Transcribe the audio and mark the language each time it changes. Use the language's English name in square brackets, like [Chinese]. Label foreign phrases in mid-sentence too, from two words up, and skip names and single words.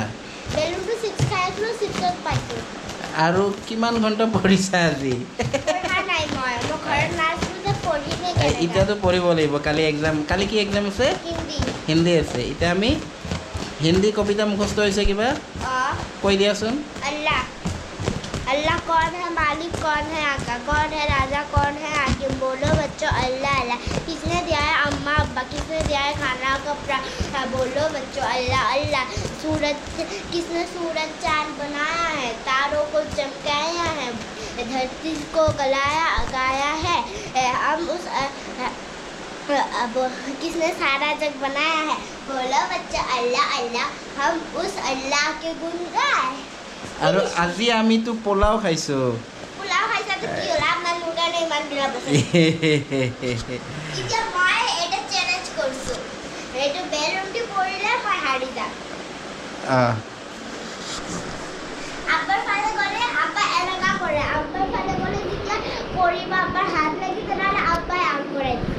[Assamese] বেলুনটো চিপছ খাই আছিলোঁ, চিপছত পাইছোঁ। আৰু কিমান ঘণ্টা পঢ়িছা আজি? পঢ়া নাই, মই ঘৰত নাছিলোঁ যে পঢ়িমে কেনেকৈ। এতিয়াতো পঢ়িব লাগিব, কালি এক্সাম। কালি কি এক্সাম আছে? হিন্দী আছে। এতিয়া আমি হিন্দী কবিতা মুখস্থ হৈছে কিবা কৈ দিয়াচোন। [Hindi] अल्लाह अल्लाह कौन है, मालिक कौन है, आका कौन है, राजा कौन है, हाकिम बोलो बच्चों अल्लाह अल्लाह। किसने दिया है अम्मा अब्बा, किसने दिया है खाना कपड़ा, बोलो बच्चों अल्लाह अल्लाह। सूरज किसने सूरज चांद बनाया है, तारों को चमकाया है, धरती को गाया है, हम उस अब किसने सारा जग बनाया है, बोलो बच्चों अल्लाह अल्लाह। हम उस अल्लाह के गुण गाए। [Assamese] আৰু আজি আমিতো পোলাও খাইছোঁ। পোলাও খাইছা তো কি হ'ল? আপোনাৰ লুগানে ইমান দিনা বসে এতিয়া মই এটা চ্যালেঞ্জ কৰিছোঁ, এইটো বেলুনটি পৰিলে মই হাৰি যাম। আব্বাৰ ফালে গ'লে আব্বা এনেকুৱা কৰে, আব্বাৰ ফালে গ'লে যেতিয়া পৰিব, আব্বাৰ হাত লাগি তেনেহ'লে আব্বাই আউট কৰাই দিছে।